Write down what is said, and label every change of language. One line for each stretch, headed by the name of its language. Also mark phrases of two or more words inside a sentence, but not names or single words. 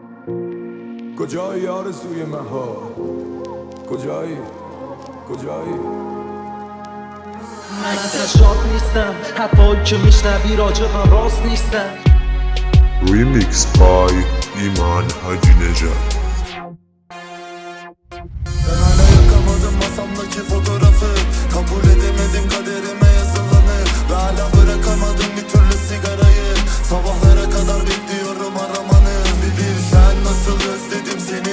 Persian: کجایی آرزوی مهار؟ کجایی؟ من ازش شاد نیستم، حرفایی که میشنوی راجبم راست نیستم.
English: Remix by ایمان حاجی نژاد.
Turkish: Ben hala yakamadım masamdaki fotoğrafı. Kabul edemedim kaderime yazılanı. Ve hala bırakamadım bir türlü sigarayı. Sabahlara kadar bekliyorum aramanı. Bir bilsen nasıl özledim seni.